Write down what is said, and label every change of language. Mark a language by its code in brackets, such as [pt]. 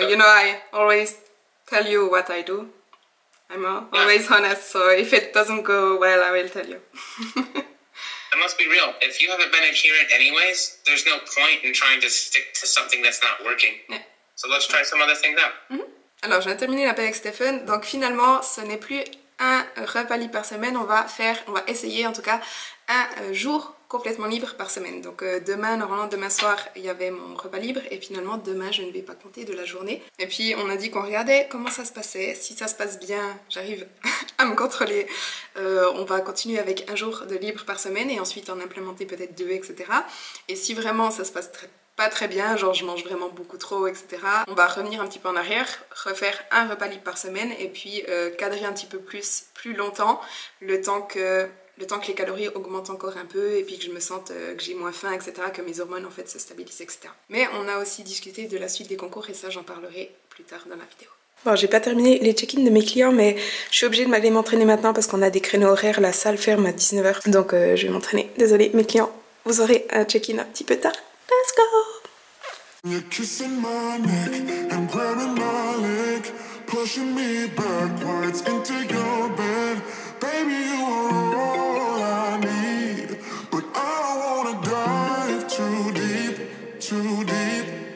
[en] You know, I always tell you what I do. I'm always honest, so if it doesn't go well, I will tell you. And let's be real, if you haven't been adherent anyways, there's no point in trying to stick to something that's not working. Yeah. So let's try some other things out. [fr] Alors, je viens de terminer l'appel avec Stéphane. Donc finalement, ce n'est plus un repas libre par semaine, on va essayer en tout cas un jour complètement libre par semaine. Donc normalement demain soir il y avait mon repas libre, et finalement demain je ne vais pas compter de la journée. Et puis on a dit qu'on regardait comment ça se passait. Si ça se passe bien, j'arrive à me contrôler, on va continuer avec un jour de libre par semaine et ensuite en implémenter peut-être 2, etc. Et si vraiment ça se passe pas très bien, genre je mange vraiment beaucoup trop, etc. On va revenir un petit peu en arrière, refaire un repas libre par semaine et puis cadrer un petit peu plus longtemps, le temps que les calories augmentent encore un peu et puis que je me sente que j'ai moins faim, etc. Que mes hormones en fait se stabilisent, etc. Mais on a aussi discuté de la suite des concours et ça j'en parlerai plus tard dans la vidéo. Bon, j'ai pas terminé les check-in de mes clients, mais je suis obligée d'aller m'entraîner maintenant parce qu'on a des créneaux horaires, la salle ferme à 19 h. Donc je vais m'entraîner. Désolée mes clients, vous aurez un check-in un petit peu tard. [en] Let's go! You're kissing my neck and grabbing my leg, pushing me backwards into your bed. Baby, you are all I need, but I don't wanna dive too deep, too deep.